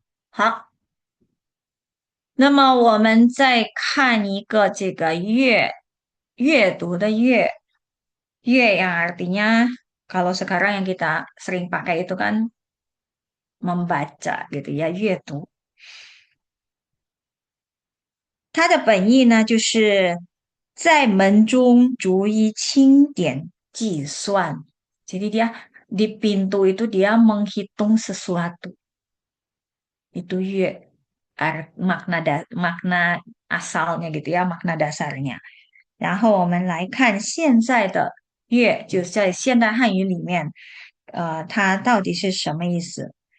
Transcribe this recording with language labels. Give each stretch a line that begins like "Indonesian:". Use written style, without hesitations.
Chinese: 好，那么我们再看一个这个阅读的阅
Indonesian: yang artinya kalau sekarang yang kita sering pakai itu kan membaca gitu ya, 阅读。
Chinese: 它的本意呢，就是在门中逐一清点计算。
Indonesian: Jadi dia di pintu itu dia menghitung sesuatu. Itu makna asalnya gitu ya, makna dasarnya.
Chinese: 然后我们来看现在的"月"，就在现代汉语里面，它到底是什么意思？